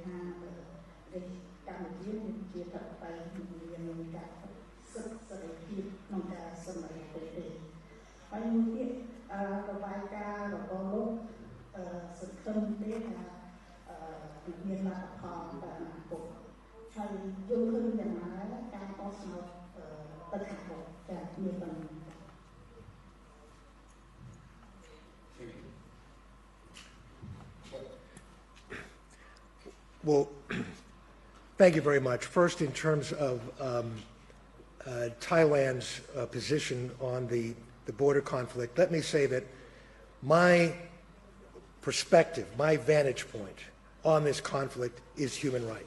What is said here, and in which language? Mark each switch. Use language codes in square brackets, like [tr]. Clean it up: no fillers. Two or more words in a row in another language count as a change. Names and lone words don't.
[km] ថាកម្ពុជាមានជាតបតែមានការសិទ្ធិសេរីភាពក្នុងការសម្រេចទេហើយមួយទៀតរបាយការណ៍របស់លោកសង្ឃឹមទេថាមានលទ្ធផលតាមអនាគតហើយយល់ឃើញយ៉ាងណាការបោះឆ្នោតទៅខាងមុខចាមានបញ្ហា [en] Well, thank you very much. First, in terms of Thailand's position on the border conflict, let me say that my perspective, my vantage point on this conflict is human rights.